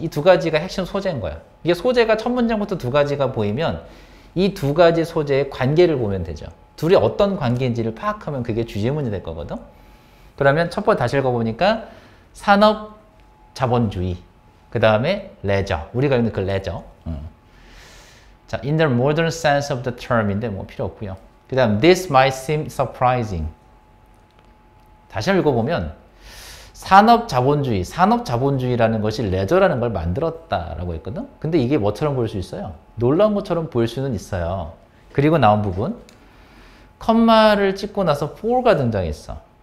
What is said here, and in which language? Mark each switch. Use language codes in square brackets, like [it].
[ko] 이 두 가지가 핵심 소재인 거야. 이게 소재가 첫 문장부터 두 가지가 보이면 이 두 가지 소재의 관계를 보면 되죠. 둘이 어떤 관계인지를 파악하면 그게 주제문이 될 거거든. 그러면 첫 번째 다시 읽어보니까 산업 자본주의, 그 다음에 레저. 우리가 읽는 그 레저. [en] 자, in the modern sense of the term인데 [ko] 뭐 필요 없고요. 그 다음 [en] this might seem surprising. [ko] 다시 읽어보면 산업 자본주의라는 것이 레저라는 걸 만들었다라고 했거든. 근데 이게 뭐처럼 보일 수 있어요? 놀라운 것처럼 보일 수는 있어요. 그리고 나온 부분 컴마를 찍고 나서 for가 등장했어.